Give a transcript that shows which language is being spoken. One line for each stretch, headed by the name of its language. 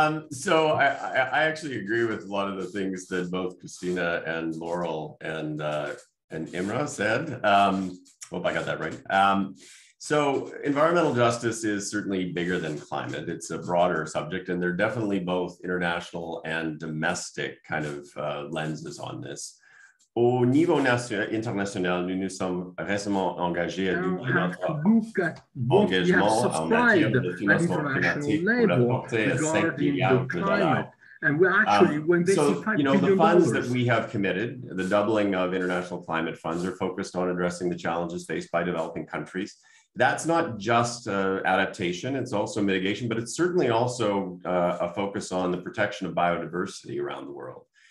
English: So I actually agree with a lot of the things that both Kristina and Laurel and Imre said. Hope I got that right. So environmental justice is certainly bigger than climate. It's a broader subject, and there are definitely both international and domestic kind of lenses on this.
French: Au niveau international, nous nous sommes récemment engagés à doubler notre engagement en matière de financement climatique pour apporter à 5 milliards de dollars.
English: And we actually, when they so, the funds that we have committed, the doubling of international climate funds, are focused on addressing the challenges faced by developing countries. That's not just adaptation, it's also mitigation, but it's certainly also a focus on the protection of biodiversity around the world.